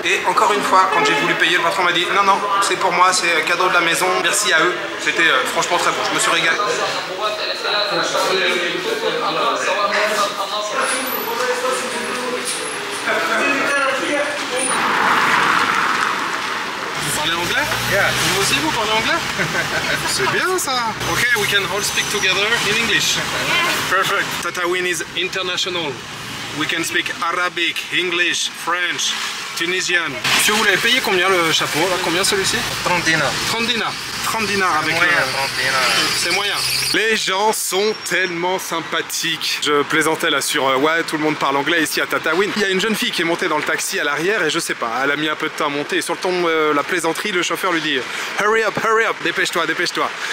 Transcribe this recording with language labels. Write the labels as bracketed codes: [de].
[fr] Et encore une fois, quand j'ai voulu payer, le patron m'a dit non, non, c'est pour moi, c'est cadeau de la maison. Merci à eux. C'était franchement très bon. Je me suis régalé. Vous parlez anglais? [en] Yeah. [fr] Vous aussi, vous parlez anglais? C'est bien ça. [en] Ok, we can all speak together in English. Perfect. Tataouine is international. We can speak Arabic, English, French, Tunisian. [fr] Monsieur, vous l'avez payé combien le chapeau là? Combien celui-ci? 30 dinars. 30 dinars. 30 dinars avec Moyen, le... 30 dinars. C'est moyen. Les gens sont tellement sympathiques. Je plaisantais là sur ouais, tout le monde parle anglais ici à Tataouine. Il y a une jeune fille qui est montée dans le taxi à l'arrière et je sais pas, elle a mis un peu de temps à monter et sur le ton la plaisanterie, le chauffeur lui dit [en] hurry up, [fr] dépêche-toi, dépêche-toi.